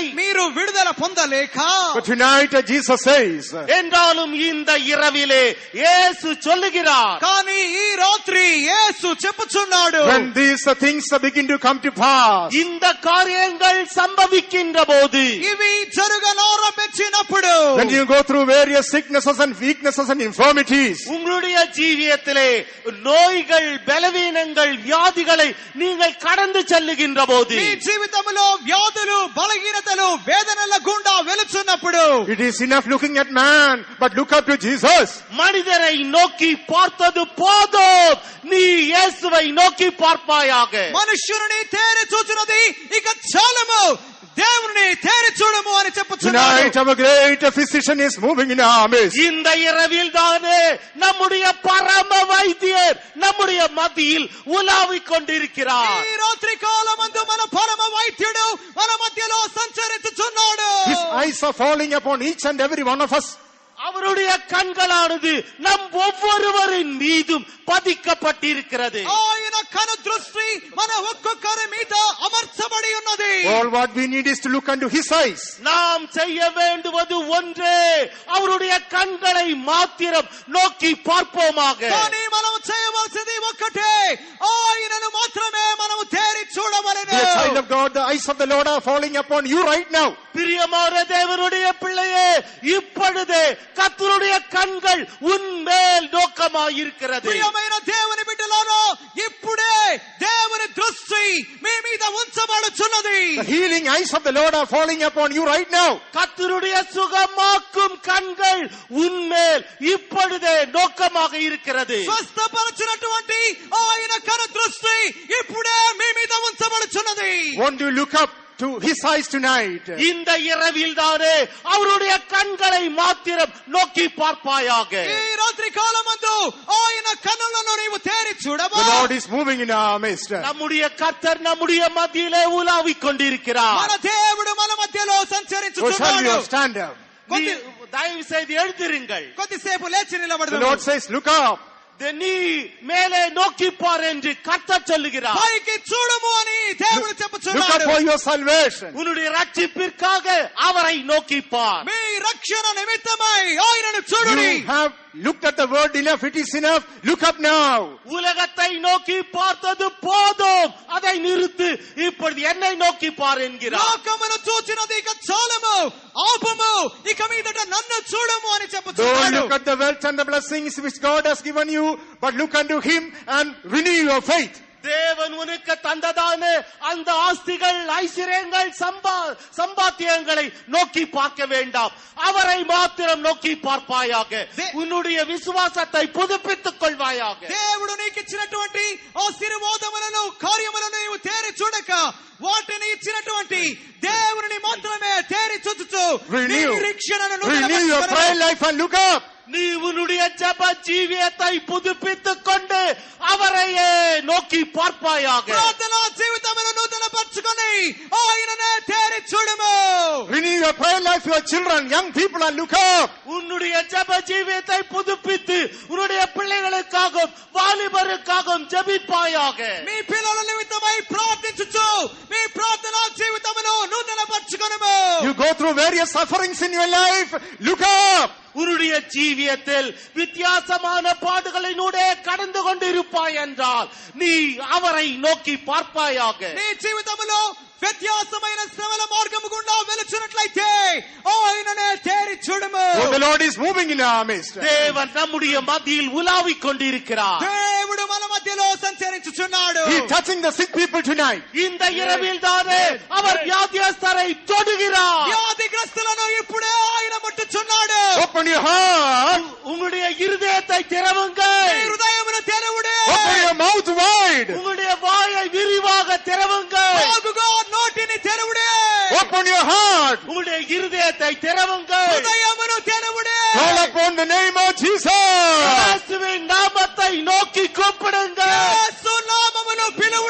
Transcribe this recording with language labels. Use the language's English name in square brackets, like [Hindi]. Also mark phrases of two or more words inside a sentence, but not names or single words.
[Telugu] మీరు విడుదల పొందలేక, [English] But tonight Jesus says, [Tamil] என்றாலும் இந்த இரவிலே இயேசு சொல்லுகிறார், [Telugu] కానీ ఈ రాత్రి యేసు చెప్పుచున్నాడు, [English] when these things begin to come to pass, [Tamil] இந்த காரியங்கள் சம்பவிக்கின்ற போது, [Telugu] ఇవి జరగనారంభించినప్పుడు, [English] when you go through various sicknesses and weaknesses and infirmities, [Tamil] உங்களுடைய ஜீவியத்திலே நோய்கள், பலவீனங்கள், வியாதிகளை நீங்கள் கடந்து செல்லுகின்ற போது, [Telugu] మీ జీవితంలో వ్యాధులు, బలహీనతలు, వేదనల గుండా వెలుచున్నప్పుడు, [English] it is enough looking at man, but look up to Jesus. [Tamil] மனிதரை நோக்கி பார்த்தது போதும், நீ இயேசுவை நோக்கி பார்ப்பாயாக. [Telugu] మనుష్యుని తేరి చూచినది ఇక చాలము, దేవుని తేరి చూడము అని చెప్పుచున్నాడు. [English] Tonight our great physician is moving in our midst. [Tamil] இந்த இரவில் தானே நம்முடைய பரம வைத்தியர் நம்முடைய மத்தியில் உலாவிக் கொண்டிருக்கிறார். [Telugu] ఈ రాత్రి కాలమందు మన పరమ వైద్యుడు మన మధ్యలో సంచరించుచున్నాడు. [English] His eyes are falling upon each and every one of us. [Tamil] அவருடைய கண்களானது நம் ஒவ்வொருவரின் மீதும் பதிக்கப்பட்டிருக்கிறது. [Telugu] ఆయన కను దృష్టి మన ఒక్కొక్కరి మీద అమర్చబడి ఉన్నది. [English] All what we need is to look unto his eyes. [Tamil] நாம் செய்ய வேண்டுவது ஒன்றே, அவருடைய கண்களை மாத்திரம் நோக்கி பார்ப்போமாக. [Telugu] కానీ మనం చేయవలసింది ఒక్కటే, ఆయనను మాత్రమే మనం తేరి చూడవలెను. [English] Dear child of God, the eyes of the Lord are falling upon you right now. [Tamil] பிரியமான தேவனுடைய பிள்ளையே, இப்பொழுதே கர்த்தருடைய கண்கள் உன்மேல் நோக்கமாயிருக்கிறது. [Telugu] ప్రియమైన దేవుని బిడ్డలారా, ఇప్పుడే దేవుని దృష్టి మీ మీద ఉంచబడుచున్నది. [English] The healing eyes of the Lord are falling upon you right now. [Tamil] கர்த்தருடைய சுகமாக்கும் கண்கள் உன்மேல் இப்பொழுதே நோக்கமாக இருக்கிறது. [Telugu] స్వస్థపరచినటువంటి ఆయన కను దృష్టి ఇప్పుడే మీ మీద ఉంచబడుచున్నది. [English] Want to look up to his eyes tonight. [Tamil] இந்த இரவில் தானே அவருடைய கண்களை மாத்திரம் நோக்கி பார்ப்பாயாக. [Telugu] ఈ రాత్రి కాలమందు ఆయన కన్నులను నీవు తేరి చూడవా. [English] The Lord is moving in our midst. [Tamil] நம்முடைய கர்த்தர் நம்முடைய மத்தியிலே உலாவிக் கொண்டிருக்கிறார். [Telugu] మన దేవుడు మన మధ్యలో [English] So shall [Telugu] సంచరించుచున్నాడు. [English] we stand up. [Tamil] தயவு செய்து எழுந்திருங்கள். [Telugu] కొద్దిసేపు లేచి [English] The [Telugu] నిలబడదాం. [English] Lord says, look up. [Tamil] நீ மேலே நோக்கி பார் என்று கர்த்தர் சொல்லுகிறார். [Telugu] పైకి చూడము అని దేవుడు [English] Look up [Telugu] చెప్పుచున్నాడు. [English] for your salvation. [Tamil] உன்னுடைய ரட்சிப்பிற்காக அவரை நோக்கி பார். [Telugu] మీ రక్షణ నిమిత్తమై ఆయనను చూడుడి. [English] You have looked at the word enough. It is enough. Look up now. [Tamil] உலகத்தை நோக்கி பார்த்தது போதும், அதை நிறுத்து, இப்பொழுது என்னை நோக்கி பார் என்கிறார். [Telugu] లోకమును చూచినది ఇక చాలము, ఆపము, ఇక మీదట నన్ను చూడము అని [English] Don't [Telugu] చెప్పుచున్నాడు. [English] look at the wealth and the blessings which God has given you, but look unto him and renew your faith. [Tamil] தேவன் உனக்கு தந்ததான அந்த ஆஸ்திகள், ஐஸ்வர்யங்கள், சம்பாத்தியங்களை நோக்கி பார்க்க வேண்டாம், அவரை மாத்திரம் நோக்கி பார்ப்பாயாக. உன்னுடைய விசுவாசத்தை புதுப்பித்துக் கொள்வாயாக. [Telugu] దేవుడు నీకు ఇచ్చినటువంటి ఆశీర్వాదములను, కార్యములను నీవు తేరి చూడక, వాటిని ఇచ్చినటువంటి దేవుని మాత్రమే తేరి చూచుచు నీ నిరీక్షణను [English] Renew your prayer life and look up. [Tamil] நீ உன்னுடைய ஜெப ஜீவியத்தை புதுப்பித்துக் கொண்டு அவரையே நோக்கி பார்ப்பாயாக. [Telugu] ప్రార్థనా జీవితమును నూతనపరచుకొని ఆయననే తేరి చూడము. [English] Renew your prayer life, your children, young people, and look up. [Tamil] உன்னுடைய ஜெப ஜீவியத்தை புதுப்பித்து உன்னுடைய பிள்ளைகளுக்காகவும் வாலிபருக்காகவும் ஜெபிப்பாயாக. [Telugu] మీ పిల్లల నిమిత్తమై ప్రార్థించుచు మీ ప్రార్థనా జీవితమును నూతనపరచుకొనుము. [English] You go through various sufferings in your life. Look up. [Tamil] உன்னுடைய ஜீவியத்தில் வித்தியாசமான பாடுகளினூடே கடந்து கொண்டிருப்பாய் என்றால் நீ அவரை நோக்கி பார்ப்பாயாக. [Telugu] నీ జీవితములో వ్యత్యాసమైన శ్రమల మార్గము గుండా వెలుచున్నట్లయితే ఆయననే తేరి చూడము. [English] For the Lord is moving in our midst. [Tamil] தேவன் நம்முடைய மத்தியில் உலாவிக் கொண்டிருக்கிறார். [Telugu] దేవుడు మన మధ్యలో సంచరించుచున్నాడు. [English] He is touching the sick people tonight. [Tamil] இந்த இரவில் தானே அவர் வியாதியஸ்தரை தொடுகிறார். [Telugu] వ్యాధిగ్రస్తులను ఇప్పుడే ఆయన ముట్టుచున్నాడు. [English] Open your heart. [Tamil] உங்களுடைய இருதயத்தை திறவுங்கள். [Telugu] మీ హృదయమును తెరవుడే. [English] Open your mouth wide. [Tamil] உங்களுடைய வாயை விரிவாக திறவுங்கள். [Telugu] బాగుగా నోటిని తెరవుడే. [English] Open your heart. [Tamil] உங்களுடைய இருதயத்தை திறவுங்கள். [Telugu] హృదయమును తెరవుడే. [English] Call upon the name of Jesus. [Tamil] இயேசுவின் நாமத்தை நோக்கி கூப்பிடுங்கள். [Telugu] యేసు నామమును